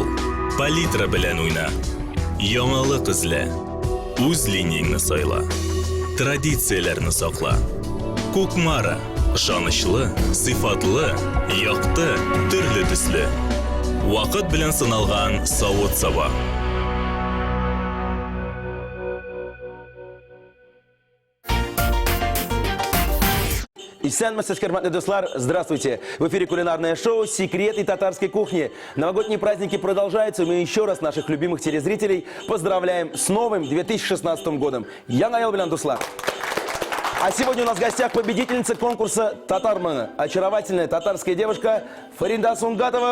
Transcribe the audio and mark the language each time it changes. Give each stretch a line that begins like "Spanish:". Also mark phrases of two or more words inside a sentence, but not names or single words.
Uzbek: Palitra bilan o'yna. Yangilik izla. O'z liniyangni sayla. Traditsiyalarni saqla. Ko'kmara, ishonchli, sifatli, yoqti, turli tusli. Vaqt bilan sinalgan sovut sava.
Tatar: Исәнмесез, хөрмәтле дуслар,
Russian: здравствуйте! В эфире кулинарное шоу «Секреты татарской кухни». Новогодние праздники продолжаются, и мы еще раз наших любимых телезрителей поздравляем с новым 2016 годом. Я Наил Белян Дуслар. А сегодня у нас в гостях победительница конкурса «Татарманы». Очаровательная татарская девушка Фарида Сунгатова.